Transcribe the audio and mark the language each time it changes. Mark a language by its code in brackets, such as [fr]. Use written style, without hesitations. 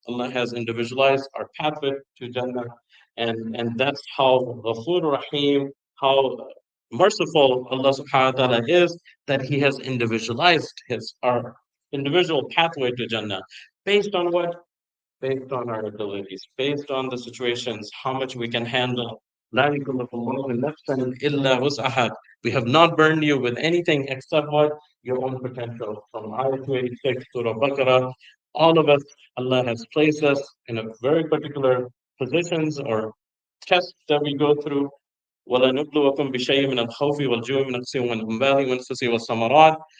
[en] Allah has individualized our pathway to Jannah, and that's how Ghafur Rahim, how merciful Allah subhanahu wa ta'ala is, that He has individualized his our individual pathway to Jannah based on what? Based on our abilities, based on the situations, how much we can handle. [ar] لا يكلف الله نفسا إلا وسعها. [en] We have not burned you with anything except what? Your own potential. From Ayah 286 to Al-Baqarah, all of us, Allah has placed us in a very particular positions or tests that we go through. [ar] وَلَنُبْلُوَكُمْ بِشَيْءٍ مِنَ الْخَوْفِ وَالْجُوعِ وَنَقْصٍ مِنَ الْأَمْوَالِ وَالْأَنفُسِ وَالثَّمَرَاتِ.